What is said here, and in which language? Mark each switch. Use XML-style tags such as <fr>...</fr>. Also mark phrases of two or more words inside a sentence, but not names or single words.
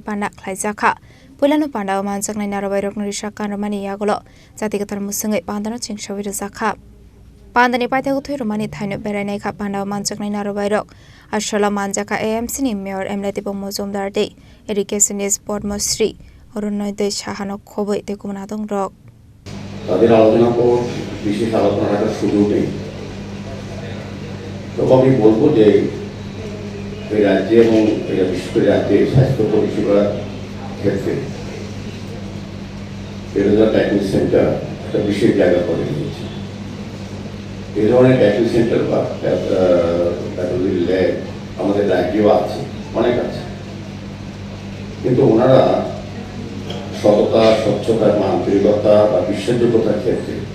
<trp>panda khlaijaka Pulano panda manjak nai narabai rok nrisha kanramani yagolo jatigatar musungai pandano chingsawi rajaka Pandani paithagu thiromani thaino beranai kha panda manjak nai narabai rok Ashala manjaka AMC ni mayor Emlati Pomozomdar de education sport mostri Arunadai Shahano khobai te kumana dong rok</trp> <bn>তাদের আলোচনা পর বিশেষ আলোচনা রাখার সুযোগ নেই তবে আমি বলবো যে এই রাজ্যে এবং বিশেষ করে রাজ্যের স্বাস্থ্য পরিষেবার ক্ষেত্রে তেরোজা ট্যাকনিক সেন্টার একটা বিশেষ জায়গা করে নিয়েছে এই ধরনের ট্যাকনিক সেন্টার বা প্যাথোলজি ল্যাব আমাদের রাজ্যেও আছে অনেক আছে কিন্তু ওনারা সততা স্বচ্ছতা আন্তরিকতা বা বিশ্বাসযোগ্যতার ক্ষেত্রে</bn>